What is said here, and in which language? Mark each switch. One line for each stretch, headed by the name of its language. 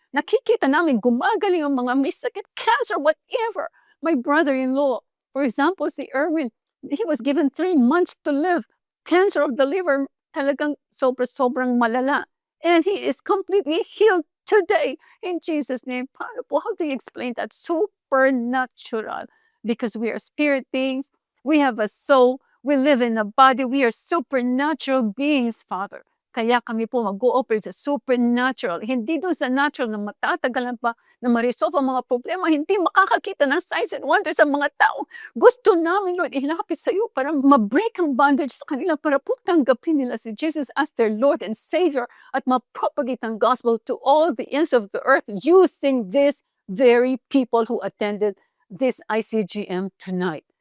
Filipino: Nakikita namin gumagaling ang mga may sakit, cancer, whatever.
English: My brother-in-law, for example, si Erwin, he was given 3 months to live. Cancer of the liver,
Filipino: talagang sobrang malala.
English: And he is completely healed today in Jesus' name.
Filipino: Paano po?
English: How do you explain that? Supernatural. Because we are spirit beings. We have a soul. We live in a body. We are supernatural beings, Father.
Filipino: Kaya kami po mag-o-operate sa supernatural. Hindi doon sa natural na matatagalan pa na ma-resolve ang mga problema. Hindi makakakita ng signs and wonders sa mga tao. Gusto namin, Lord, ilapit sa iyo para ma-break ang bondage sa kanila para po tanggapin nila si Jesus
English: as their Lord and Savior
Filipino: at ma-propagate ang gospel
English: to all the ends of the earth using these very people who attended this ICGM tonight.